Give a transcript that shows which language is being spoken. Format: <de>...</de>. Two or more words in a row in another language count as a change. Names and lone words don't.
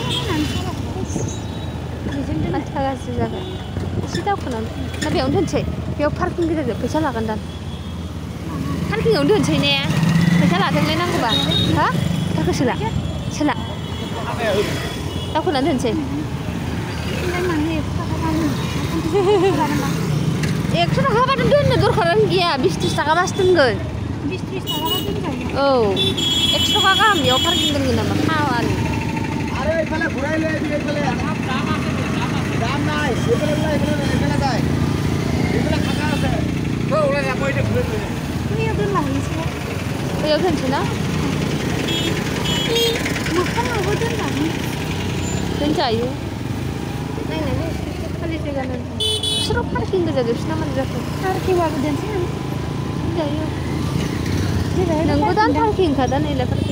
<brx>माथो गाज्रि जागोन एसे दावखोनानै ना बेयावनो दोनसै बेयाव पार्किं गेजेरजों फैसा लागोन दां पार्किंआवनो दोनसै ने फैसा लादोंलाय नांगौबा हा दाखौ सोला दावखोनानै दोनसै 100 थाखाबाथ' दोननो दरखारानो गैया 20-30 थाखाबासो दोनगोन 20-30 थाखाबा दोनजायो औ 100 थाखा गाहाम बेयाव पार्किं दोनगोन नामा फाग्लानि</brx> <bn>আরে এখানে ঘুরাইলে এখানে দাম আছে দাম নাই এখানে যায় এখানে ফাঁকা আছে তো ওরা না পয়সা ঘুরে ঘুরে</bn> <brx>बैयाव दोनलांनोसै बैयाव दोनसै ना मोखाङावबो दोनजायो नायनानै खालि जायगा दोनसै बिसोराव पार्किं गोजा जोबसै ना मानो जाखो पार्किंबाबो दोनसै दोनजायो नोंबो दान पार्किं खादा नैलाय पार्किं</brx>